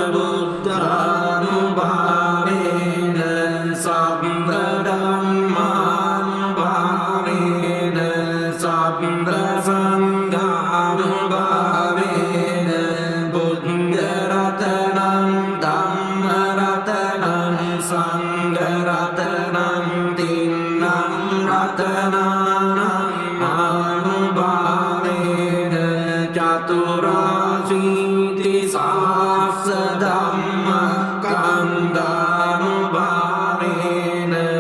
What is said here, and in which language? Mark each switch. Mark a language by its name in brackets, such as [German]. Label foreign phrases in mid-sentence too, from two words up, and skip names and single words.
[Pali] බුද්ධානුභාවේන සම්බ ධම්මානුභාවේන සම්බ සංඝානුභාවේන බුද්ධ රතනං ධම්ම රතනං සංඝ රතනං තින්නම් රතනානං ආනුභාවේන චතුරාසීති සාස්ස ධම්ම කන්දානුභාවේන